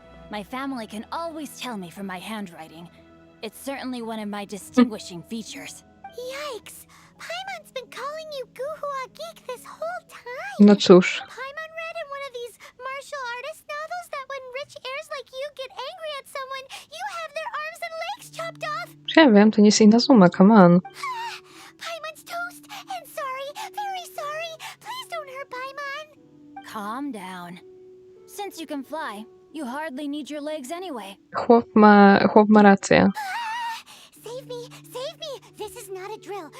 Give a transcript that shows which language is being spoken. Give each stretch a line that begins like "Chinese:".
English: My family can always tell me from my handwriting. It's certainly one of my distinguishing features. Yikes! Paimon's been calling you Guhua Geek this whole time.
Polish: No cóż.
English: Paimon read in one of these martial artist novels that when rich heirs like you get angry at someone, you have their arms and legs chopped off.
Polish: Ja wiem, to nie jest Inazuma,
English: come on. Paimon's toast, and sorry, very sorry. Please don't hurt Paimon. Calm down. Since you can fly, you hardly need your legs anyway.
Polish: Chłop ma rację.
English: Save me, save me. This is not a drill.